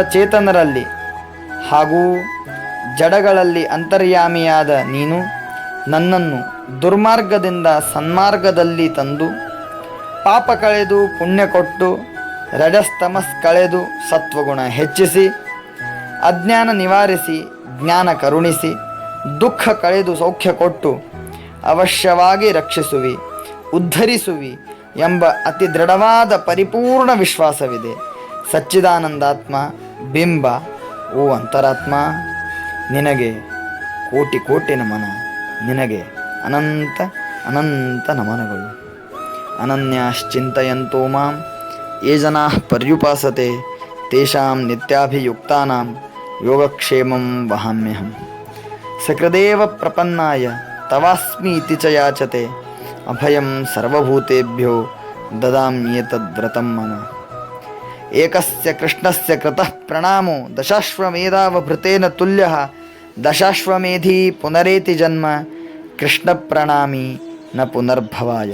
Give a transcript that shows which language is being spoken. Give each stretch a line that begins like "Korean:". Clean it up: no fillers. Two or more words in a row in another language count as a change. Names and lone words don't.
Kannada: ಚೇತನರಲ್ಲಿ ಹಾಗೂ ಜಡಗಳಲ್ಲಿ ಅಂತರ್ಯಾಮಿಯಾದ ನೀನು ನನ್ನನ್ನು ದುರ್ಮಾರ್ಗದಿಂದ ಸನ್ಮಾರ್ಗದಲ್ಲಿ ತಂದು, ಪಾಪ ಕಳೆದು ಪುಣ್ಯ ಕೊಟ್ಟು, ರಜಸ್ತಮಸ್ ಕಳೆದು ಸತ್ವಗುಣ ಹೆಚ್ಚಿಸಿ, ಅಜ್ಞಾನ ನಿವಾರಿಸಿ ಜ್ಞಾನ ಕರುಣಿಸಿ, ದುಃಖ ಕಳೆದು ಸೌಖ್ಯ ಕೊಟ್ಟು ಅವಶ್ಯವಾಗಿ ರಕ್ಷಿಸುವಿ, ಉದ್ಧರಿಸುವಿ ಎಂಬ ಅತಿ ದೃಢವಾದ ಪರಿಪೂರ್ಣ ವಿಶ್ವಾಸವಿದೆ. ಸಚ್ಚಿದಾನಂದಾತ್ಮ ಬಿಂಬ, ಓ ಅಂತರಾತ್ಮ, ನಿನಗೆ ಕೋಟಿ ಕೋಟಿ ನಮನ, ನಿನಗೆ ಅನಂತ ಅನಂತ ನಮನಗಳು.
Sanskrit: ಅನನ್ಯಾಶ್ಚಿಂತಯಂತೋ ಮಾಂ ಯೇ ಜನಾಃ ಪರ್ಯುಪಾಸತೆ ತೇಷಾಂ ನಿತ್ಯಾಭಿಯುಕ್ತಾನಾಂ ಯೋಗಕ್ಷೇಮಂ ವಹಾಮ್ಯಹಂ. ಸಕೃದೇವ ಪ್ರಪನ್ನಾಯ ತವಾಸ್ಮಿ ಇತಿ ಚ ಯಾಚತೆ ಅಭಯಂ ಸರ್ವಭೂತೇಭ್ಯೋ ದದಾಮ್ಯೇತದ್ವ್ರತಂ ಮಮ. ಏಕಸ್ಯ ಕೃಷ್ಣಸ್ಯ ಕೃತಃ ಪ್ರಣಾಮೋ ದಶಾಶ್ವಮೇಧಾವಭೃತೇನ ತುಲ್ಯಃ ದಶಾಶ್ವಮೇಧಿ ಪುನರೇತಿ ಜನ್ಮ ಕೃಷ್ಣ ಪ್ರಣಾಮಿ ನ ಪುನರ್ಭವಾಯ.